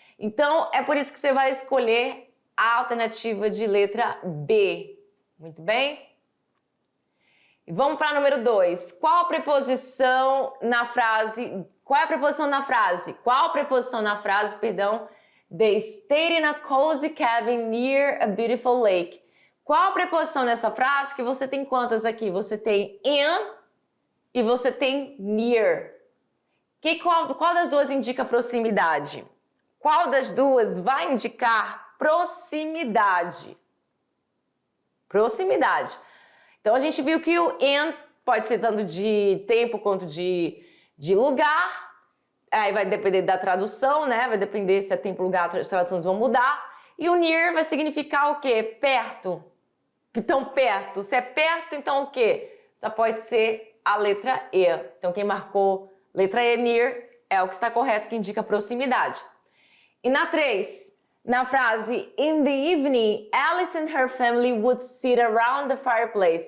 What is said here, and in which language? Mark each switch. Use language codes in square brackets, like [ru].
[pt] Então é por isso que você vai escolher a alternativa de letra B. Muito bem? E vamos para número 2. Qual a preposição na frase? Qual é a preposição na frase? Qual a preposição na frase, perdão? [en] They stayed in a cozy cabin near a beautiful lake. [pt] Qual a preposição nessa frase? Que você tem quantas aqui? Você tem in e você tem near. Qual das duas indica proximidade? Qual das duas vai indicar proximidade? Proximidade. Então a gente viu que o in pode ser tanto de tempo quanto de lugar. Aí vai depender da tradução, né? Vai depender se é tempo, lugar, as traduções vão mudar. E o near vai significar o quê? Perto. Então perto. Se é perto, então o quê? Só pode ser a letra E. Então quem marcou letra E, near, é o que está correto, que indica proximidade. E na 3, na frase [en] in the evening, Alice and her family would sit around the fireplace.